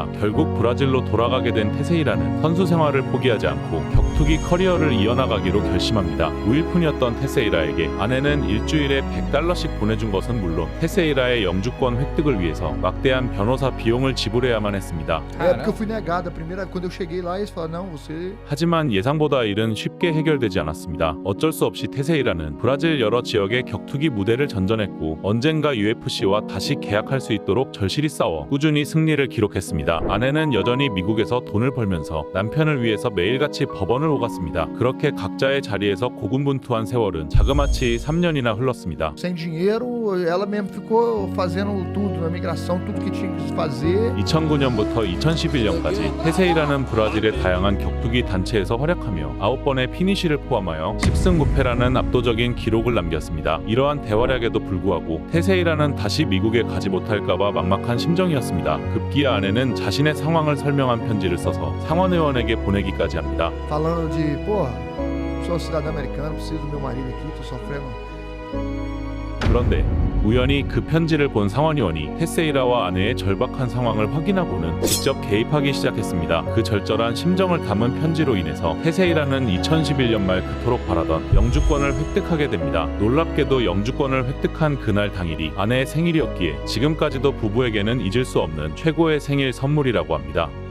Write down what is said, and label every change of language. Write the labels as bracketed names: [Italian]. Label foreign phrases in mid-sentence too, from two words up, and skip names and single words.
[Korean] 결국 브라질로 돌아가게 된 테세이라는 선수 생활을 포기하지 않고 격투기 커리어를 이어나가기로 결심합니다. 무일푼이었던 테세이라에게 아내는 일주일에 $100씩 보내준 것은 물론 테세이라의 영주권 획득을 위해서 막대한 변호사 비용을 지불해야만 했습니다. [Portuguese] É porque eu fui negado. A primeira, quando eu cheguei lá, eles falaram, não, você... [Korean] 하지만 예상보다 일은 쉽게 해결되지 않았습니다. 어쩔 수 없이 테세이라는 브라질 여러 지역의 격투기 무대를 전전했고 언젠가 UFC와 다시 계약할 수 있도록 절실히 싸워 꾸준히 승리를 기록했습니다. 아내는 여전히 미국에서 돈을 벌면서 남편을 위해서 매일같이 법원을 오갔습니다. 그렇게 각자의 자리에서 고군분투한 세월은 자그마치 3년이나 흘렀습니다. [Portuguese] Sem dinheiro, ela mesmo ficou fazendo tudo na migração, tudo que tinha que fazer. [Korean] 2009년부터 2011년까지 테세이라는 브라질의 다양한 격투기 단체에서 활약하며 9번의 피니시를 포함하여 10승 9패라는 압도적인 기록을 남겼습니다. 이러한 대활약에도 불구하고 테세이라는 다시 미국에 가지 못할까봐 막막한 심정이었습니다. 급기야 아내는 자신의 상황을 설명한 편지를 써서 상원의원에게 보내기까지 합니다. [Portuguese] Falando de, porra, sou cidadão americano, preciso do meu marido aqui, tô sofrendo. [Korean] 그런데 우연히 그 편지를 본 상원의원이 테세이라와 아내의 절박한 상황을 확인하고는 직접 개입하기 시작했습니다. 그 절절한 심정을 담은 편지로 인해서 테세이라는 2011년 말 그토록 바라던 영주권을 획득하게 됩니다. 놀랍게도 영주권을 획득한 그날 당일이 아내의 생일이었기에 지금까지도 부부에게는 잊을 수 없는 최고의 생일 선물이라고 합니다.